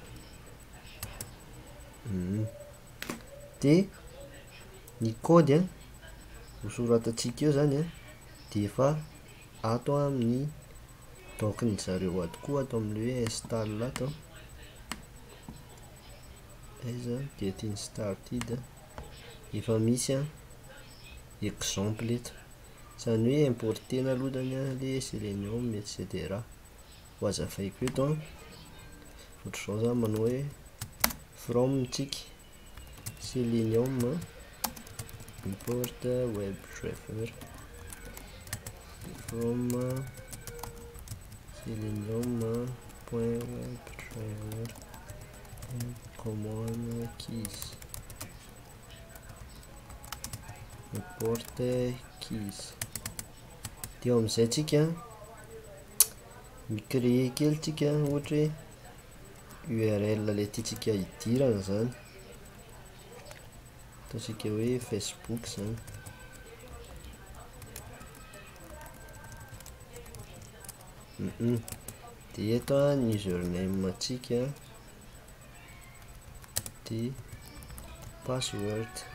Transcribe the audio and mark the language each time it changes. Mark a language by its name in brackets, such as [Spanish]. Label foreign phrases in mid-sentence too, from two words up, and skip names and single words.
[Malagasy] De ny code hosoratatsika eo zany de efa ato amin'ny docny zareo ato koa, ato amin'le hoe install ato. [English] Aiza get started, [Malagasy] efa misy exemple eto, zany hoe importena aloha zany le Selenium etc. Ho azavaiko eto ohatr'izao zany manao hoe from tsika Selenium [English] import web driver from selenium.webdriver common keys import keys. [Malagasy] De eo amizay tsika micréer kely tsika ohatra hoe URL le tiatsika hidirana zany, ataontsika hoe Facebook zany. De eto ny username atsika de password.